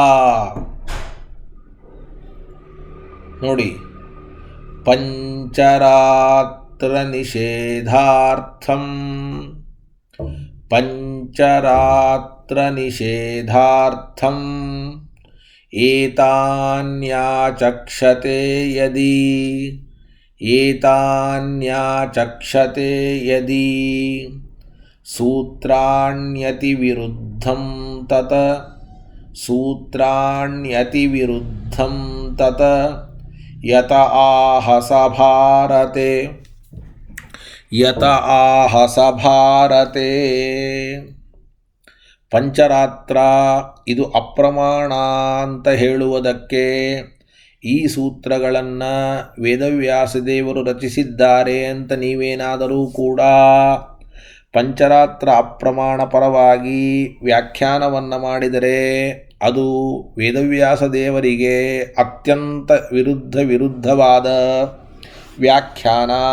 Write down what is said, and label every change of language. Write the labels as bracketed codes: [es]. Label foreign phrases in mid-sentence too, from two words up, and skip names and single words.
[sa] ನೋಡಿ, ಪಂಚರಾತ್ರ ನಿಷೇಧಾರ್ಥಂ ಏತಾನ್ಯಾಚಕ್ಷತೆ ಯದಿ ಸೂತ್ರಾಣ್ಯತಿವಿರುದ್ಧಂ ತತ ಯತ ಆಹ ಸ ಭಾರತೆ. [kn] ಪಂಚರಾತ್ರ ಇದು ಅಪ್ರಮಾಣ ಅಂತ ಹೇಳುವುದಕ್ಕೆ ಈ ಸೂತ್ರಗಳನ್ನು ವೇದವ್ಯಾಸದೇವರು ರಚಿಸಿದ್ದಾರೆ ಅಂತ ನೀವೇನಾದರೂ ಕೂಡ ಪಂಚರಾತ್ರ ಅಪ್ರಮಾಣ ಪರವಾಗಿ ವ್ಯಾಖ್ಯಾನವನ್ನು ಮಾಡಿದರೆ ಅದು ವೇದವ್ಯಾಸ ದೇವರಿಗೆ ಅತ್ಯಂತ ವಿರುದ್ಧವಾದ ವ್ಯಾಖ್ಯಾನ.